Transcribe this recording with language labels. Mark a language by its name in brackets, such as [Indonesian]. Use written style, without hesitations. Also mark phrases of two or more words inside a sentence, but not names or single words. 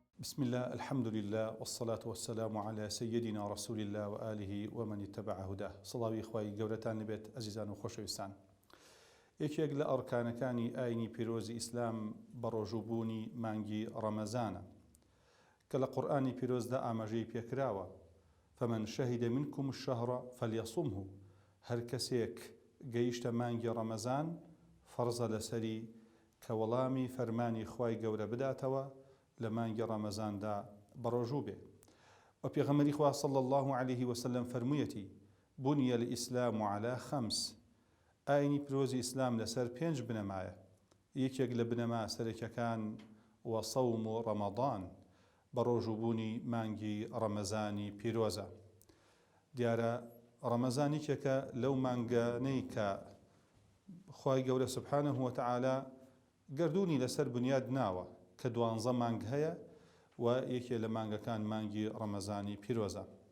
[Arabic] بسم الله الحمد لله والصلاة والسلام على سيدنا رسول الله وآله ومن اتبع هداه. [Central Kurdish] صلاوی خوای گەورەتان لەبێت ئەزیزان و خۆشەویستان. یەکێک لە ئەرکانەکانی ئاینی پیرۆزی ئیسلام بە ڕۆژووبوونی مانگی ڕەمەزانە کە لە قورئانی پیرۆزدا ئاماژەی پێکراوە. [Arabic] فمن شهد منكم الشهر فليصمه. [Central Kurdish] هەر کەسێک گەیشتە مانگی ڕەمەزان فەرزە لەسەری کە وەڵامی فەرمانی خوای گەورە بداتەوە لە مانگی ڕەمەزاندا بەڕۆژوو بێ. و پێغەمبەری خوا [Arabic] صلی الله عليه وسلم [Central Kurdish] فەرموویەتی [Arabic] بني الإسلام على خمس. [Central Kurdish] ئاینی پیرۆزی ئیسلام لەسەر 5 بنەمایە. یەکێک لە بنەما سەرەکیەکان وە سەوم و ڕەمەضان بە ڕۆژووبوونی مانگی ڕەمەزانی پیرۆزە. دیارە ڕەمەزان یەکێکە لەو مانگانەی کە خوای گەورە [Arabic] سوبحانه وتعالى [Central Kurdish] گردوونی لەسەر بنیاد ناوە کە 12 مانگ هەیە و یەکێ لە مانگەکان مانگی ڕەمەزانی پیرۆزە.